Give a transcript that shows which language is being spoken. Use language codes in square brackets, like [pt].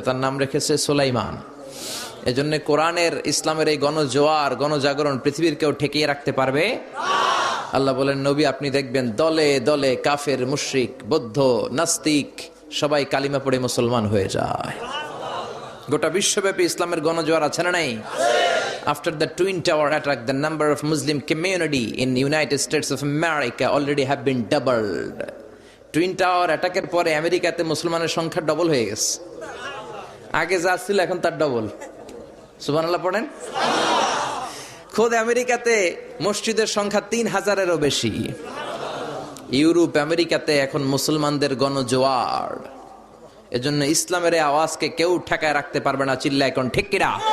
[bn] তার নাম রেখেছে সুলাইমান। এজন্য কোরআনের, ইসলামের এই গণজোয়ার, গণজাগরণ পৃথিবীর কেউ ঠেকিয়ে রাখতে পারবে? আল্লাহ বলেন, নবী আপনি দেখবেন দলে দলে কাফের, মুশরিক, বৌদ্ধ, নাস্তিক সবাই কালিমা পড়ে মুসলমান হয়ে যায়। গোটা বিশ্বব্যাপী ইসলামের গণজোয়ার আছে না নাই? [en] After the Twin Tower attack, the number of Muslim community in United States of America already have been doubled. [bn] Twin tower অ্যাটাকের পরে আমেরিকাতে মুসলমানের সংখ্যা ডবল হয়ে গেছে। আগে যা ছিল এখন তার ডবল। সুবহানাল্লাহ পড়েন। খোদ আমেরিকাতে মসজিদের সংখ্যা 3000-এরও বেশি। ইউরোপ, আমেরিকাতে এখন মুসলমানদের গণজোয়ার। এজন্য ইসলামের এই আওয়াজকে কেউ ঠেকায় রাখতে পারবে না। চিল্লা এখন ঠিক কিনা?